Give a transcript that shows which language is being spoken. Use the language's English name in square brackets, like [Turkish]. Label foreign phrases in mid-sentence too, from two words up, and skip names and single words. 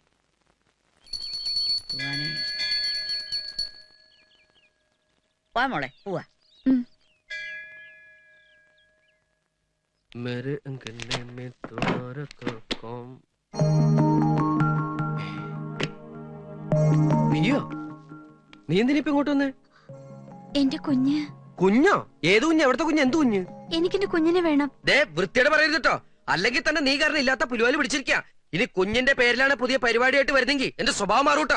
[Malayalam] പോവാ മോളെ പോവാ. [Hindi] मेरे अंगने में तुम्हारा कौन? [Malayalam] അയ്യോ, നീ എന്തിനിപ്പ ഇങ്ങോട്ട് വന്നേ? എന്റെ കുഞ്ഞ്. കുഞ്ഞോ? ഏത് കുഞ്ഞ്? എവിടത്തെ കുഞ്ഞ്? എന്ത് കുഞ്ഞ്? എനിക്കെന്റെ കുഞ്ഞിനെ വേണം. ദേ വൃത്തിയുടെ പറയരുത് കേട്ടോ. അല്ലെങ്കിൽ തന്നെ നീ കാരണം ഇല്ലാത്ത പുലുവാലി പിടിച്ചിരിക്കാ. ഇനി കുഞ്ഞിന്റെ പേരിലാണ് പുതിയ പരിപാടിയായിട്ട് വരുന്നെങ്കിൽ എന്റെ സ്വഭാവം മാറൂട്ടോ.